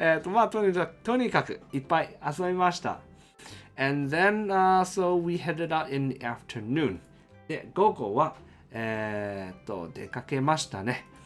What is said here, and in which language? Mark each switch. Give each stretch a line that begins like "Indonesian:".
Japanese: まあとにかくいっぱい遊びました。
English: And then, so we headed out in the afternoon.
Japanese: で、午後は、出かけましたね。